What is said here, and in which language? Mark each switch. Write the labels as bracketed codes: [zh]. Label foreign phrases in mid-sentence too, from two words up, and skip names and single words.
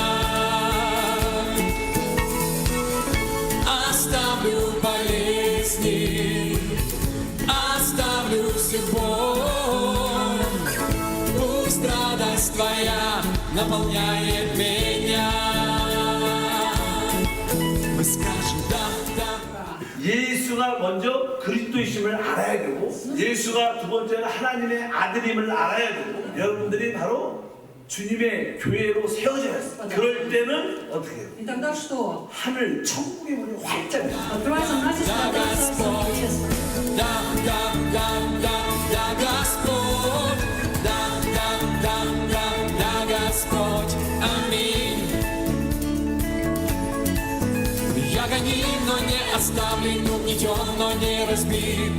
[ru] Оставлю болезни, оставлю всю боль. Пусть радость Твоя наполняет меня. Мы скажем да, да. [ko] 예수가 먼저 그리스도이심을 알아야 되고, 예수가 두 번째는 하나님의 아들임을 알아야 되고, 여러분들이 바로 주님의 교회로 세워져야 했어요. 그럴 때는 어떻게 해요? [ru] И тогда что? [ko] 하늘 천국의 문이 활짝 열려요. [ru] Открывается начисто Царство Небесное. Да, да, да, да, да, Господь. Да, да, да, да, да, Господь. Аминь. Я гоним, но не оставлен, угнетен, но не разбит.